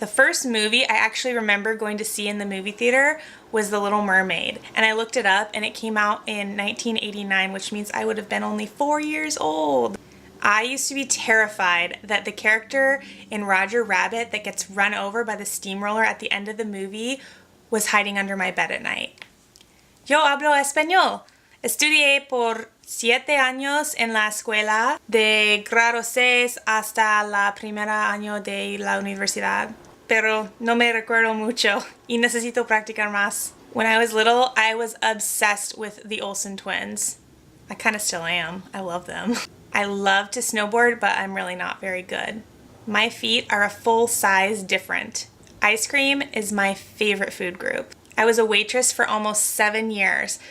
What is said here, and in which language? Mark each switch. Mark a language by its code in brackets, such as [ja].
[en] The first movie I actually remember going to see in the movie theater was The Little Mermaid, and I looked it up and it came out in 1989, which means I would have been only 4 years old. I used to be terrified that the character in Roger Rabbit that gets run over by the steamroller at the end of the movie was hiding under my bed at night. [es] Yo hablo español. Estudié por 7 años en la escuela, de grado 6 hasta la primera año de la universidad. Pero no me recuerdo mucho y necesito practicar más. [en] When I was little, I was obsessed with the Olsen twins. I kind of still am. I love them. I love to snowboard, but I'm really not very good. My feet are a full size different. Ice cream is my favorite food group. I was a waitress for almost 7 years.